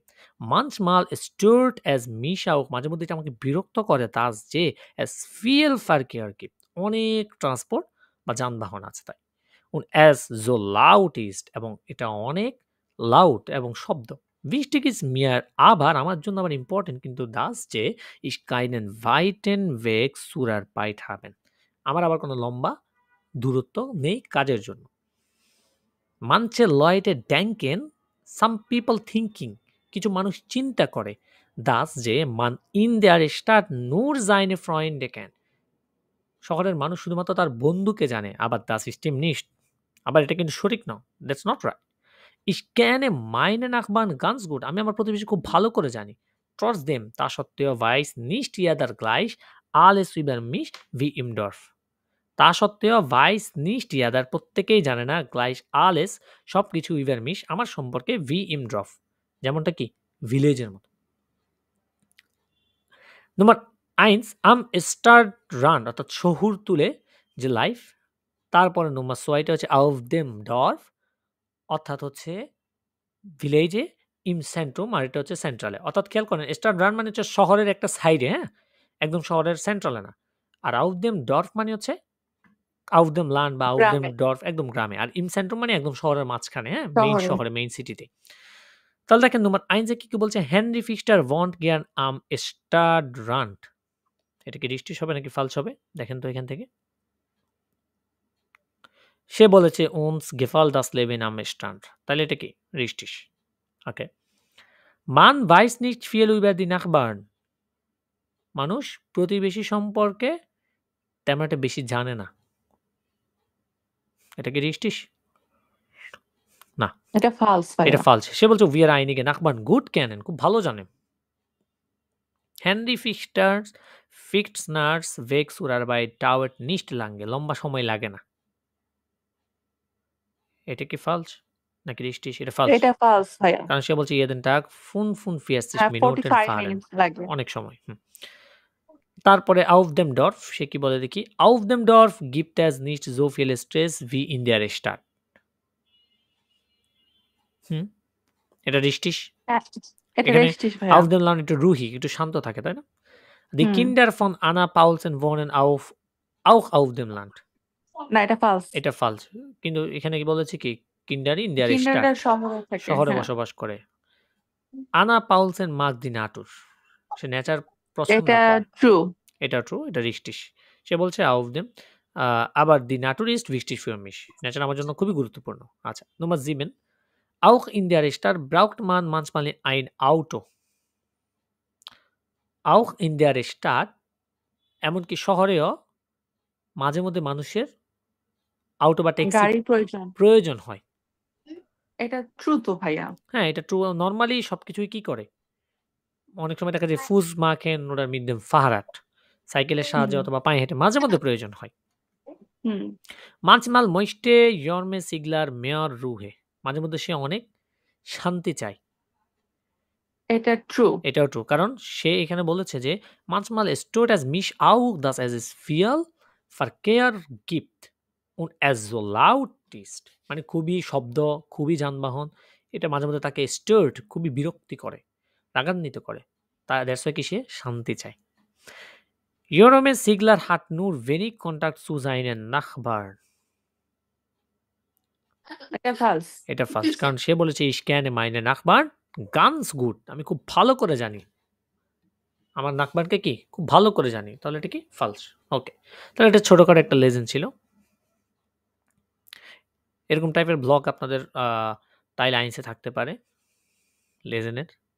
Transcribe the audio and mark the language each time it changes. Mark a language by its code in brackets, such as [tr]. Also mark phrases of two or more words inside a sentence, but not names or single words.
[de] Manchmal stört es mich auch, [bn] মাঝে মধ্যে এটা আমাকে বিরক্ত করে, [de] das যে es viel Verkehr gibt, [bn] অনেক ট্রান্সপোর্ট বা যানবাহন আছে তাই। [de] Und es so laut ist, [bn] এবং এটা অনেক লাউড এবং শব্দ। [de] Wichtig ist mir aber, [bn] আমার জন্য আবার ইম্পর্টেন্ট কিন্তু das যে [de] ich keinen weiten Weg zur Arbeit haben. [bn] আমার আবার কোনো লম্বা দূরত্ব নেই কাজের জন্য। [de] Manche Leute denken, [en] some people thinking, [bn] কিছু মানুষ চিন্তা করে, [de] das যে man in der Stadt nur seine Freunde kennt. [bn] শহরের মানুষ শুধুমাত্র তার বন্ধুকে জানে, আবার [de] das stimmt nicht. [bn] আবার এটা কিন্তু সঠিক নয়, [en] that's not right. [de] Ich kenne meine Nachbarn ganz gut. [bn] আমি আমার প্রতিবেশী খুব ভালো করে জানি। [de] Trotzdem, [bn] তা সত্ত্বেও [de] weiß nicht jeder gleich alles über mich wie im Dorf. [bn] তা সত্ত্বেও [de] weiß nicht jeder, [bn] প্রত্যেকেই জানে না [de] gleich alles, [bn] সবকিছু [de] über mich, [bn] আমার সম্পর্কে [de] wie im Dorf, [bn] যেমনটা কি ভিলেজের মতো। নম্বর 1 [de] am Stadtrand, [bn] অর্থাৎ শহরতুলে যে লাইফ। তারপরে নম্বর 6টা হচ্ছে [de] auf dem Dorf, [bn] অর্থাৎ হচ্ছে ভিলেজে, [de] im Zentrum, [bn] আর এটা হচ্ছে সেন্ট্রালে। অর্থাৎ খেয়াল করেন Stadtrand মানে হচ্ছে শহরের একটা সাইডে, হ্যাঁ, একদম শহরের সেন্ট্রালে না। আর [de] auf dem Dorf [bn] মানে হচ্ছে [de] auf dem Land [bn] বা [de] auf dem [bn] গ্রামে। Dorf একদম গ্রামে। আর im Zentrum মানে একদম শহরের মাঝখানে, হ্যাঁ, মেইন শহরে। শহরে, মেইন সিটিতে। তাহলে দেখেন নম্বর 1 কি বলছে? [de] হেনরি ফিক্সটার wohnt gern am Stadtrand. [bn] এটা কি রিস্টিশ হবে নাকি ফালস হবে? দেখেন তো এখান থেকে। সে বলেছে [de] uns gefällt das Leben am Strand। [bn] তাহলে এটা কি? richtig। ওকে। [de] Man weiß nicht viel über die Nachbarn। [bn] মানুষ প্রতিবেশী সম্পর্কে তেমন একটা বেশি জানে না। এটা কি richtig? না, এটা false এটা ভাইয়া। falsch। সে বলছে [de] wir einige Nachbarn gut kennen। [bn] খুব ভালো জানে। [de] Henry Fichtners Weg zur Arbeit dauert nicht lange। [bn] লম্বা সময় লাগে না। এটা কি falsch নাকি richtig? এটা falsch। এটা false ভাইয়া। কারণ সে বলছে [de] jeden Tag [bn] 45 হ্যাঁ, Minuten 45 fahren। minutes লাগে। অনেক সময়। তারপরে [de] auf dem Dorf [bn] সে কি বলে দেখি? [de] Auf dem Dorf gibt es nicht so viel Stress wie in der Stadt। [bn] এটা richtig? এটা এখানে richtig ভাইয়া। [de] auf dem Land [bn] একটু ruhig, একটু শান্ত থাকে, তাই না? [de] Die Kinder von Anna Paulsen wohnen auch auf dem Land। [bn] না, এটা false। এটা falsch। কিন্তু এখানে কি বলেছে কি? [de] Kinder in der [bn] কিন্ডারটা Stadt। শহরে থাকে। শহরে হ্যাঁ। বসবাস করে। [de] Anna Paulsen mag die Natur। [bn] সে নেচার পছন্দ এটা করে। true। এটা true, এটা richtig। সে বলছে [de] auf dem aber die Natur ist wichtig für mich। [bn] নেচার আমার জন্য খুবই গুরুত্বপূর্ণ। আচ্ছা, [de] Nummer 7 auch in der Stadt braucht man manchmal ein Auto। auch in der Stadt [bn] এমনকি শহরেও মাঝে মধ্যে মানুষের auto বা ট্যাক্সি গাড়ির প্রয়োজন। প্রয়োজন হয়। এটা true তো ভাইয়া। হ্যাঁ, এটা true। নরমালি সবকিছুই কি করে? অনেক সময় দেখা যায় [de] Fuß machen oder mit dem Fahrrad। [bn] সাইকেলের সাহায্যে অথবা পায়ে হেঁটে মাঝে মধ্যে প্রয়োজন হয়। [de] Manchmal möchte Jorme Sigler mehr Ruhe। [bn] মাঝে মধ্যে সে অনেক শান্তি চায়। এটা true। এটাও ট্রু। কারণ সে এখানে বলেছে যে [de] manchmal stört es mich auch, dass es viel Verkehr gibt und es so laut ist। [bn] মানে খুবই শব্দ, খুবই যানবাহন। এটা মাঝে মধ্যে তাকে stört, খুবই বিরক্তি করে, রাগান্বিত করে। [en] that's why [bn] কি সে শান্তি চায়। [de] Jerome Sigler hat nur wenig Kontakt zu seinen Nachbarn। [bn] এটা false। এটা ফার্স্ট। কারণ সে বলেছে ich kenne meine Nachbarn ganz gut। আমি খুব ভালো করে জানি। আমার নাকবারকে কি? খুব ভালো করে জানি। তাহলে এটা কি? false। ওকে। তাহলে এটা ছোটখাটো একটা লেসন ছিল। এরকম টাইপের ব্লগ আপনাদের [de] Teil eins [bn] থাকতে পারে লেজেনের।